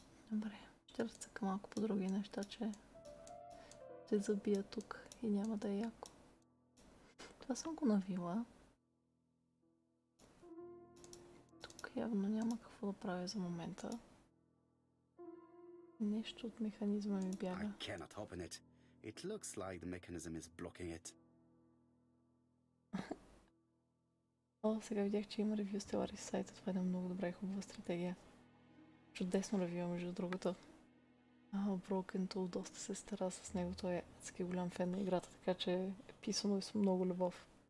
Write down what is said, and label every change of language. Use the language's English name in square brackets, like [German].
[Bulgarian] Добре, ще разцъка малко по други неща, че ще забия тук и няма да е яко. Това съм го навила. Тук явно няма какво да правя за момента. Нещо от механизма ми бяга. [English] I cannot open it. It looks like the mechanism is blocking it. [Bulgarian] Сега видях, че има ревю с Телари сайта. Това е една много добра и хубава стратегия. Чудесно ревю, между другото. Broken Tool доста се стара с него. Той е адски голям фен на играта, така че е писано и с много любов.